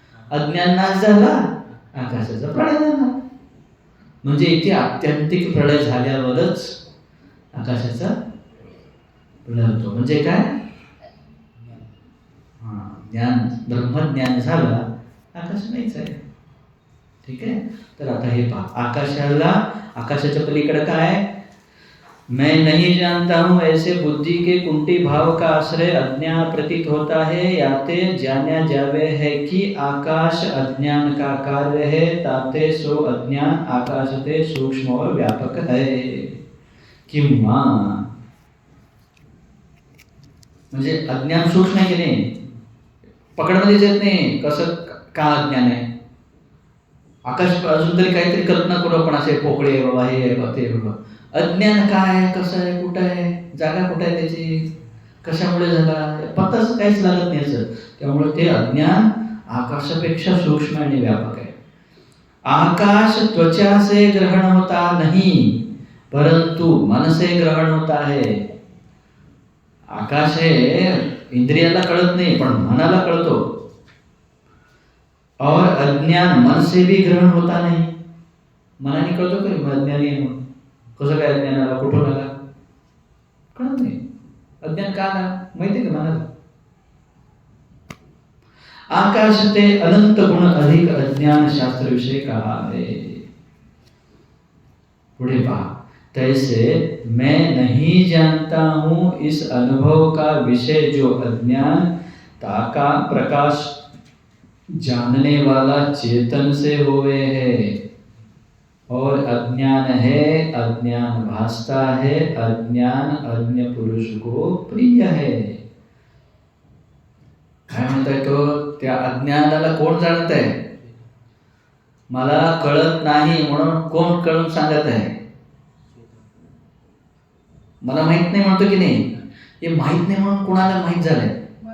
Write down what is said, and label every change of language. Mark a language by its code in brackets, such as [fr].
[mr] अज्ञान नाश झाला, आकाशाचा प्रलय झाला. म्हणजे इथे आत्यंतिक प्रलय झाल्यावरच आकाशाचा प्रलय होतो. म्हणजे काय, ज्ञान, ब्रह्मज्ञान झालं, आकाश नाहीच आहे. ठीक आहे. तर आता हे पहा, आकाशाला, आकाशाच्या पलीकडे काय, [hi] मैं नहीं जानता हूँ ऐसे बुद्धि के कुंठी भाव का आश्रय अज्ञान प्रतीत होता है. याते जाना जावे है कि आकाश अज्ञान का कार्य है. ताते सो अज्ञान आकाश ते सूक्ष्म और व्यापक है. [mr] किंवा म्हणजे अज्ञान सूक्ष्म आहे की नाही, पकडमध्येच येत नाही. कसं, का अज्ञान आहे, आकाश अजून तरी काहीतरी कल्पना करू आपण, असे पोकळे आहे बाबा, हे आहे बाबा, ते बाबा. अज्ञान काय आहे, कसं आहे, कुठं आहे, जागा कुठं आहे त्याची, कशामुळे झाला, पत्ताच काहीच लागत नाही असं. त्यामुळे ते अज्ञान आकाशापेक्षा सूक्ष्म आणि व्यापक आहे. [hi] आकाश त्वचा से ग्रहण होता नहीं परंतु मन से ग्रहण होता है. [mr] आकाश हे इंद्रियाला कळत नाही पण मनाला कळतो. [hi] और अज्ञान मन से भी ग्रहण होता नहीं. [mr] मनाने कळतो का अज्ञानी आहे म्हणून, कसं काय अज्ञान आला, कुठून आला, कळत नाही. अज्ञान का आला माहिती का मला? [hi] आकाश ते अनंत गुण अधिक अज्ञान शास्त्र विषय कहा है. [mr] पुढे पहा, [hi] तैसे मैं नहीं जानता हूं इस अनुभव का विषय जो अज्ञान ताका प्रकाश जानने वाला चेतन से हुए है. और अज्ञान है, अज्ञान भासता है, अज्ञान अज्ञ पुरुष को प्रिय है. [mr] काय म्हणताय तो? त्या अज्ञानाला कोण जाणत आहे? मला कळत नाही म्हणून कोण कळून सांगत आहे? मला माहित नाही म्हणतो की नाही? हे माहित नाही म्हणून कोणाला माहित झालंय?